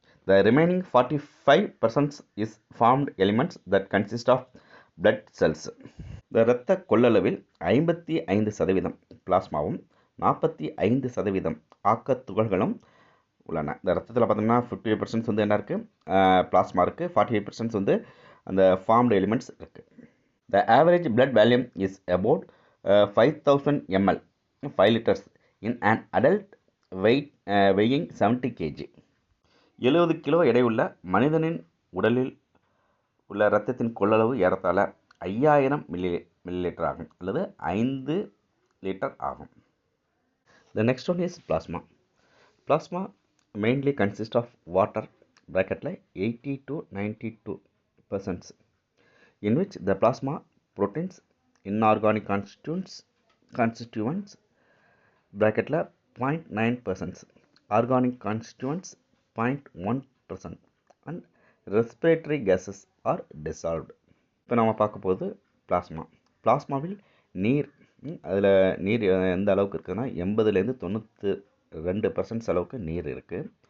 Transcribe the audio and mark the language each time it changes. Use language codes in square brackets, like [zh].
[en] The remaining 45% is formed elements that consist of blood cells. [ta] இந்த இரத்த கொள்ளளவில் 55% பிளாஸ்மாவும் 45% ஆக்க துகள்களும் உள்ளன. இந்த இரத்தத்தில் பார்த்தோம்னா 50% வந்து என்ன இருக்குது, பிளாஸ்மா இருக்குது, 45% வந்து அந்த ஃபார்ம்டு எலிமெண்ட்ஸ் இருக்குது. [en] The average blood volume is about 5000 ml, 5 liters in an adult weighing 70 kg. [ta] 70 kilo எடையுள்ள மனிதனின் உடலில் உள்ள இரத்தத்தின் கொள்ளளவு ஏறத்தாழ 5000 மில்லிலிட்டர் ஆகும், அல்லது 5 லிட்டர் ஆகும். [en] The next one is plasma. Plasma mainly consists of water, bracketல 80 to 92%, in which the plasma proteins, inorganic constituents bracketல 0.9%, organic constituents 0.1%, and respiratory gases are dissolved. [ta] இப்போ நம்ம பார்க்க போகுது பிளாஸ்மாவில் நீர். அதில் நீர் எந்த அளவுக்கு இருக்குதுன்னா 80லேருந்து 92% அளவுக்கு நீர் இருக்குது.